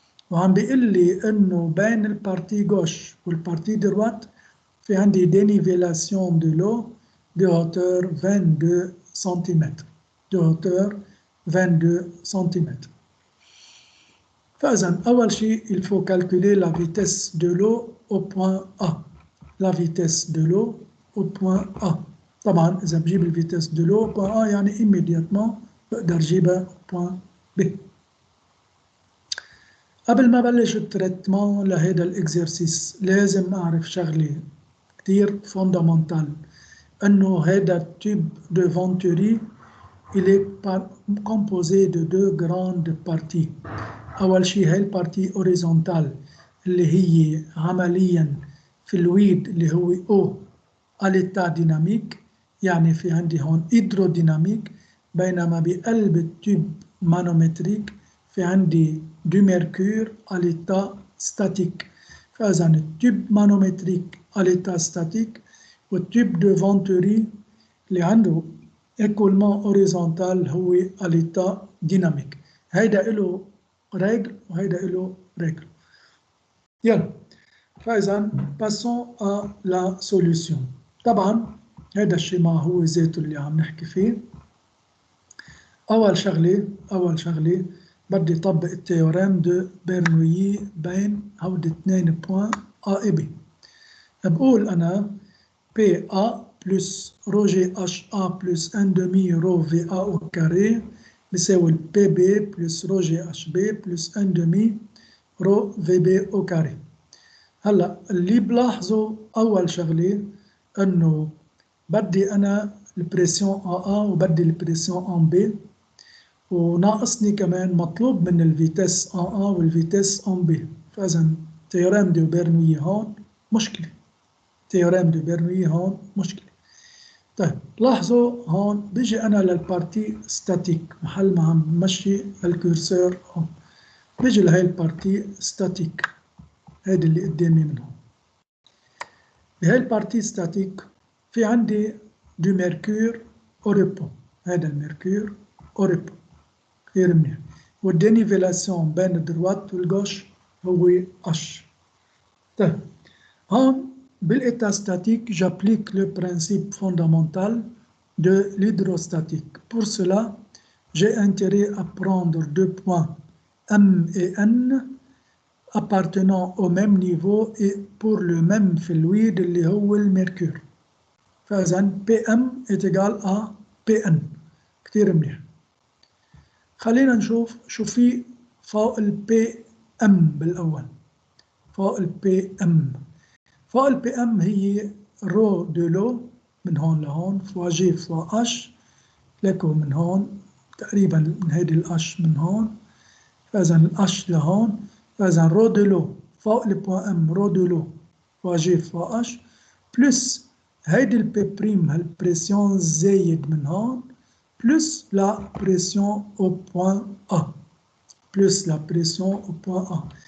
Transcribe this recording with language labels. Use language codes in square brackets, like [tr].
[ar] وعم بيقول لي انه بين البارتي غوش والبارتي دروات في عندي دينيفيلاسيون دو لو دو هوتور 22 سنتيمتر، دو هوتور 22 سنتيمتر. [fr] فإذا أول شيء il faut calculer la vitesse de l'eau au point A. La vitesse de l'eau au point A. [ar] طبعا إذا بجيب الفيتيس دو لو point A يعني immédiatement بقدر جيبها point B. قبل ما بلش التريتمون لهيدا الاكزرسيس لازم أعرف شغلة كتير فوندامنتال، إنه هيدا التيوب دو فونتوري il est composé de deux grandes parties. أول شيء هاي البارتي أوريزونتال اللي هي عمليا فلويد اللي هو O أليتا ديناميك، يعني في عندي هون هيدروديناميك، بينما بقلب التيوب مانومتريك في عندي دو ميركور أليتا ستاتيك. فإذا التيوب مانومتريك أليتا ستاتيك والتيوب دو فونتوري اللي عنده écoulement horizontal هو أليتا ديناميك. هيدا إله ريجل وهيدا إله ريجل. [fr] يلا فإذا passons à la solution. [ar] طبعا هيدا الشيما هو ذاته اللي عم نحكي فيه. أول شغلة بدي طبق التيوريم دو برنويي بين هودي 2 بوان A et B. [fr] بقول أنا PA plus rho GHA plus 1 demi rho VA au carré بيساوي PB plus rho GHB plus 1 demi rho VB au carré. [ar] هلا اللي بلاحظوا أول شغلة إنه بدي أنا البريسيون AA وبدي البريسيون AB، وناقصني كمان مطلوب من الفيتيس AA والفيتيس AB. فإذا تيوريم دو برنويي هون مشكلة، تيوريم دو برنويي هون مشكلة. طيب لاحظوا هون بيجي أنا للبارتي ستاتيك، محل ما عم بمشي الكورسور هون بيجي لهي البارتي ستاتيك، هيدي اللي قدامي من هون. بهي البارتي ستاتيك في عندي دو ميركور أو ريبو، هيدا الميركور أو ريبو كثير منيح، والدينيفيلاسيون بين الدروات والغوش هو H. [fr] طيب هون بالإيتا ستاتيك j'applique le principe fondamental de l'hydrostatique. Pour cela, j'ai intérêt à prendre deux points M et N appartenant au même niveau et pour le même fluide اللي هو الميركور. فإذا PM est égal à PN. [ar] كتير منيح. خلينا نشوف شو في فوق ال PM بالأول. فوق ال PM، فوق ال PM هي رو دو لو من هون لهون فوا جي فوا اش، لكو من هون تقريبا من هيدي الاش من هون، فاذا الاش لهون، فاذا رو دو لو فوق البوان ام رو دو لو فوا جي فوا اش بلس هيدي البي بريم هالبريسيون الزايد من هون بلس لا بريسيون او بوان ا، بلس لا بريسيون او بوان ا.